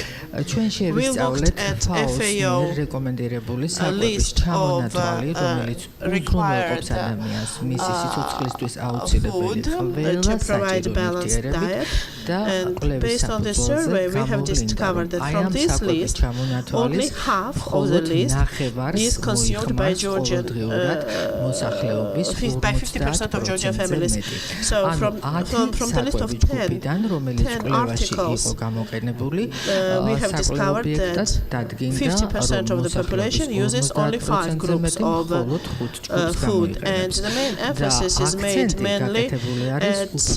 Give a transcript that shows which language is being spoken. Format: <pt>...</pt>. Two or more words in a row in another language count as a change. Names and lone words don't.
<ka>ჩვენ შევისწავლეთ FAO-ს მიერ რეკომენდირებული საკვების ჩამონათვალი, რომელიც უზრუნველყოფს ადამიანს მისი სიცოცხლისთვის აუცილებელი ყველა საჭირო ნივთიერებით და კვლევის საფუძველზე გამოვლინდა, რომ აი ამ საკვების ჩამონათვალი</ka> <en>only half of the list is consumed by Georgian, by 50% of Georgian families. So from the list of 10 articles, we have discovered that 50% of the population uses only 5 groups of food, and the main emphasis is made mainly at</en>